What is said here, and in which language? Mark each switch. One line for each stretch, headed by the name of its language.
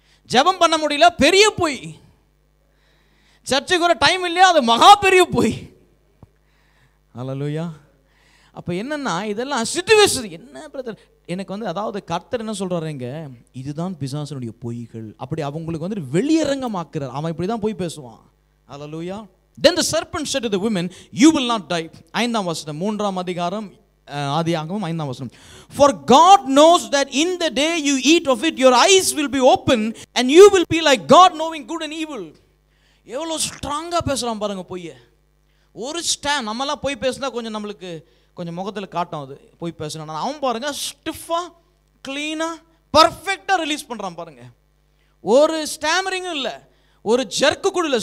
Tamil: ஜெபம் பண்ண முடியல, பெரிய பொய். சர்ச்சுக்கு வர டைம் இல்லையா, அது மகா பெரிய பொய். அல்லேலூயா. அப்போ என்னன்னா இதெல்லாம் சிச்சுவேஷன். என்ன பிரதர் எனக்கு வந்து, அதாவது கர்த்தர் என்ன சொல்றாருங்க, இதுதான் பிசாசனுடைய பொய்கள். அப்படி அவங்களுக்கு வந்து வெளியரங்கமாக்குறார். அவன் இப்படி தான் பொய் பேசுவான்.
English: Hallelujah. Then the serpent said to the women, you will not die.
Tamil: 5 3 ஆதியாகமம் 5ஆம் வசனம்.
English: For God knows that in the day you eat of it your eyes will be open and you will be like God knowing good and evil.
Tamil: எவ்வளோ ஸ்ட்ராங்காக பேசுகிறான் பாருங்க பொய்ய. ஒரு stand நம்மலாம் போய் பேசினா கொஞ்சம் நம்மளுக்கு கொஞ்சம் முகத்தில் காட்டும், அது போய் பேசணும். அவன் பாருங்க ஸ்டிஃபாக க்ளீனாக பர்ஃபெக்டாக ரிலீஸ் பண்ணுறான் பாருங்க. ஒரு ஸ்டாமரிங்கும் இல்லை, ஒரு ஜர்க்கு கூட இல்லை.